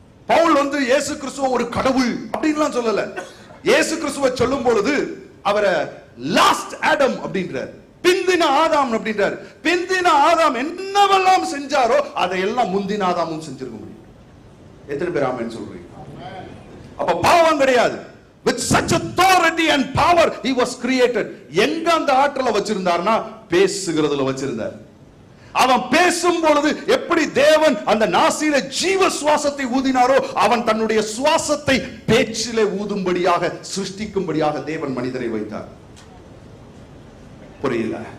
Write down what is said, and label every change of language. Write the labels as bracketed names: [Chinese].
[Tamil] பவுல் இயேசு கிறிஸ்துவ ஒரு கடவுள் அப்படின்லாம் சொல்லல. இயேசு கிறிஸ்துவ சொல்லும் பொழுது அவரை லாஸ்ட் ஆடம் அப்படின்றார், பிந்தின ஆதாம் அப்படின்றார். பிந்தின ஆதாம் என்னவெல்லாம் செஞ்சாரோ அதையெல்லாம் முந்தின ஆதாமும் செஞ்சிருக்க முடியும். எத்தனை பேர் ஆமென் சொல்றீங்க? அப்ப பாவம் கிடையாது. [English] With such authority and power he was created. [Tamil] எங்க அந்த ஆற்றலை வச்சிருந்தார்னா பேசுகிறதுல வச்சிருந்தார். அவன் பேசும் பொழுது எப்படி தேவன் அந்த நாசியில ஜீவ சுவாசத்தை ஊதினாரோ, அவன் தன்னுடைய சுவாசத்தை பேச்சிலே ஊதும்படியாக, சிருஷ்டிக்கும்படியாக தேவன் மனிதரை வைத்தார். புரியல?